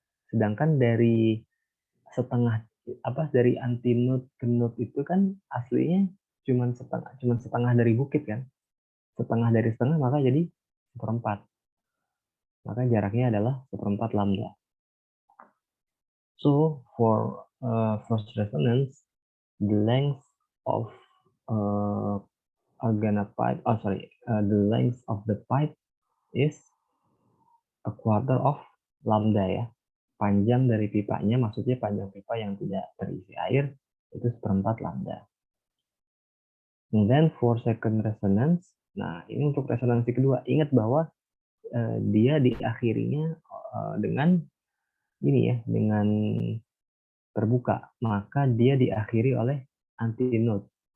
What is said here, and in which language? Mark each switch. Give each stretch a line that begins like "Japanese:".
Indonesian: Sedangkan dari setengah dari antinode ke node itu kan aslinya cuman setengah dari bukit kan. Setengah dari setengah maka jadi seperempat. Maka jaraknya adalah seperempat lambda.
English: So for first resonance, the length of the length of the pipe is a quarter of lambda ya.
Indonesian: Panjang dari pipanya, maksudnya panjang pipa yang tidak terisi air, itu seperempat lambda.
English: And then for second resonance,
Indonesian: nah ini untuk resonansi kedua, ingat bahwa dia diakhirinya dengan ini ya, dengan terbuka, maka dia diakhiri oleh antinode.